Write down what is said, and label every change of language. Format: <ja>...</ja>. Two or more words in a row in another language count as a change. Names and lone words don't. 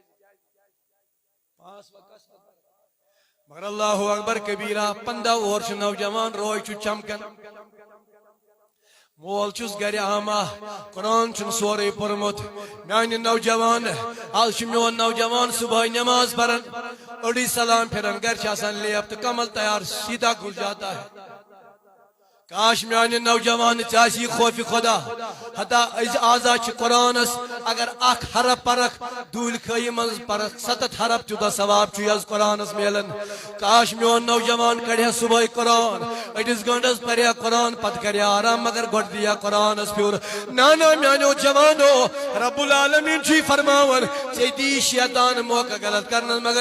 <ks>5 وقت کس پتہ مگر</ks> <ar>اللہ اکبر کبیرہ</ar> <ks>15 وُہر چھُ نوجوان روے چھُ چمکان مول چھُس گرِ آما قرآن چھُن سورُے پوٚرمُت میانہِ نوجوان آز چھُ میون نوجوان صبح نماز پران أڑی سلام پھران گھر چھِ آسان لیپ تہٕ کمل تیار</ks> <ur>سیدھا گھس جاتا ہے</ur> <ks>کاش میانہِ نوجوان ژےٚ خوف خدا حتا آزا چھِ قرآنس اگر اکھ حرف پرکھ دوٗلہِ خٲیی منٛز پرکھ 7 حرف تیوٗتاہ ثواب چھُ یس قرآنس میلان کاش میون نوجوان کڑِ ہا صبح قرآن أڑِس گنٹس پرِ ہا قرآن پتہٕ کرِ ہا آرام مگر گۄڈٕ دی ہا قرآنس پھیُر نانا میانیو جوانو</ks> <ar>رب العالمین</ar> <ks>چھُے فرماوان ژےٚ دی شیطان موقع غلط کرنس مگر</ks>